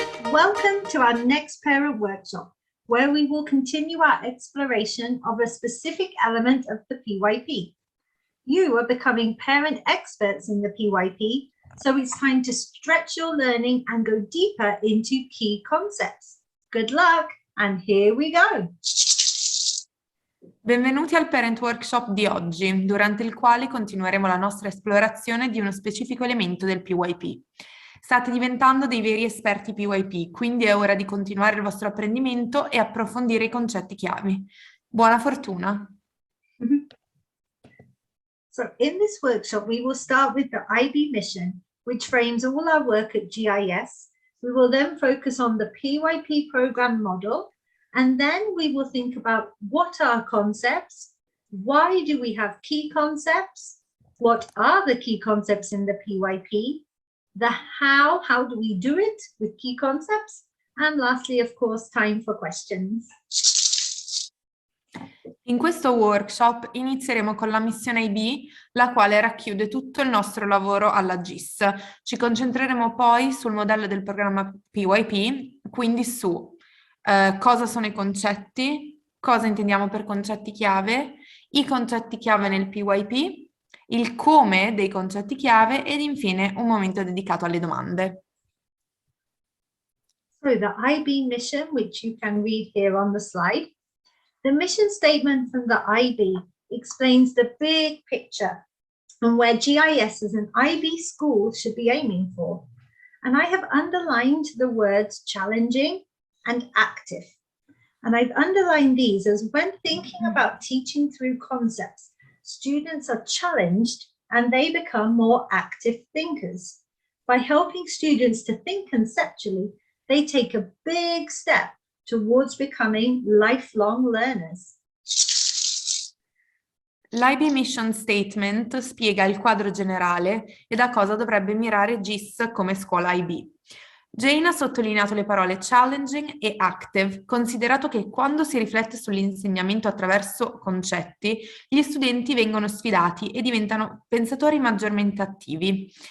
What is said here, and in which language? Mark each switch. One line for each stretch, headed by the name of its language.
English: Welcome to our next parent workshop, where we will continue our exploration of a specific element of the PYP. You are becoming parent experts in the PYP, so it's time to stretch your learning and go deeper into key concepts. Good luck, and here we go!
Italian: Benvenuti al Parent Workshop di oggi, durante il quale continueremo la nostra esplorazione di uno specifico elemento del PYP. State diventando dei veri esperti PYP, quindi è ora di continuare il vostro apprendimento e approfondire i concetti chiave. Buona fortuna!
English: So in this workshop, we will start with the IB mission, which frames all our work at GIS. We will then focus on the PYP Programme Model, and then we will think about what are concepts, why do we have key concepts, what are the key concepts in the PYP, the how do we do it with key concepts, and lastly, of course, time for questions.
Italian: In questo workshop inizieremo con la missione IB, la quale racchiude tutto il nostro lavoro alla GIS. Ci concentreremo poi sul modello del programma PYP, quindi su cosa sono i concetti, cosa intendiamo per concetti chiave, i concetti chiave nel PYP, il come dei concetti chiave ed infine un momento dedicato alle domande.
English: So the IB mission, which you can read here on the slide. The mission statement from the IB explains the big picture and where GIS as an IB school should be aiming for. And I have underlined the words challenging and active. And I've underlined these as when thinking about teaching through concepts, students are challenged and they become more active thinkers. By helping students to think conceptually, they take a big step towards becoming lifelong learners.
Italian: L'IB Mission Statement spiega il quadro generale e da cosa dovrebbe mirare GIS come scuola IB. Jane ha sottolineato le parole challenging e active, considerato che quando si riflette sull'insegnamento attraverso concetti, gli studenti vengono sfidati e diventano pensatori maggiormente attivi.